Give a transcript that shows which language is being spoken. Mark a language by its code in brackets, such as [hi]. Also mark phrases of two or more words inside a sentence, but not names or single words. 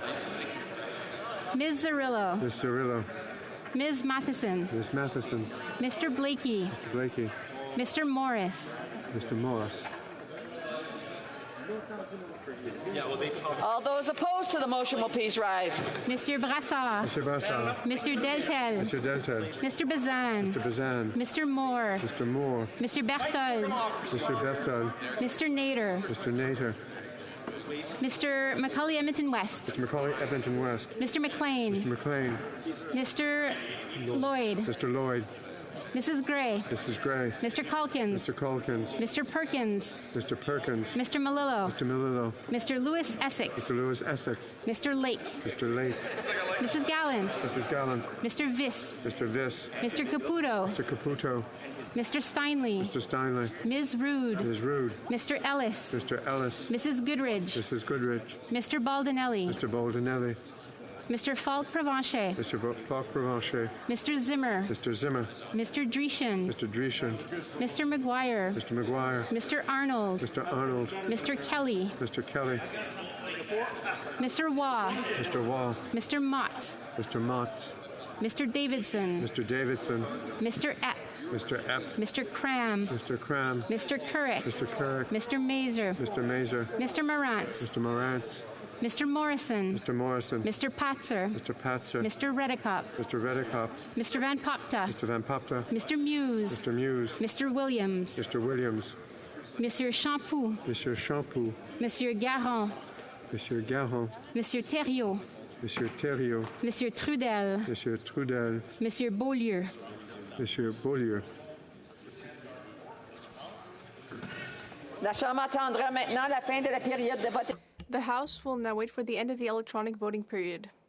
[en] Ms. Zarillo. Ms. Cirillo. Ms. Matheson. Ms. Matheson. Mr. Blakey. Mr. Blakey. Mr. Morris. Mr. Morris. all those opposed to the motion will please rise. Mr. Brassard. Mr. Brassard. Mr. Deltel. Mr. Deltel. Mr. Bazan. Mr. Bazan. Mr. Moore. Mr. Moore. Mr. Berthold. Mr. Berthold. Mr. Nader. Mr. Nader. Mr. Macaulay Edmonton West. Mr. Macaulay Edmonton West. Mr. McLean. Mr. McLean. Mr. Lloyd. Mr. Lloyd. Mrs. Gray. Mrs. Gray. Mr. Calkins. Mr. Calkins. Mr. Perkins. Mr. Perkins. Mr. Malillo. Mr. Melillo. Mr. Lewis Essex. Mr. Lewis Essex. Mr. Lake. Mr. Lake. Mrs. Gallant. Mrs. Gallant. Mr. Viss. Mr. Viss. Mr. Caputo. Mr. Caputo. Mr. Steinley. Mr. Steinley. Ms. Rude. Ms. Rude. Mr. Ellis. Mr. Ellis. Mrs. Goodridge. Mrs. Goodrich. Mr. Baldinelli. Mr. Baldinelli. Mr. Falk Provencher. Mr. Falk Provencher. Mr. Zimmer. Mr. Zimmer. Mr. Dreeshen. Mr. Dreeshen. Mr. McGuire. Mr. McGuire. Mr. Arnold. Mr. Arnold. Mr. Kelly. Mr. Kelly. Mr. Waugh. Mr. Wall. Mr. Mott. Mr. Motts. Mr. Davidson. Mr. Davidson. Mr. Epp. Mr. Epp. Mr. Cram. Mr. Cram. Mr. Couric. Mr. Kirk. Mr. Mazer. Mr. Mazer. Mr. Morantz. Mr. Morantz. Mr. Morrison. Mr. Morrison. Mr. Patzer. Mr. Patzer. Mr. Redekop. Mr. Redekop. Mr. Van Popta. Mr. Van Popta. Mr. Muse. Mr. Muse. Mr. Williams. Mr. Williams. [fr] Monsieur Champoux. Monsieur Champoux. Monsieur Garron. Monsieur Garron. Monsieur Thériault. Monsieur Thériault. Monsieur Trudel. Monsieur Trudel. Monsieur Beaulieu. Monsieur Beaulieu. La Chambre attendra maintenant la fin de la période de vote. [en] The House will now wait for the end of the electronic voting period.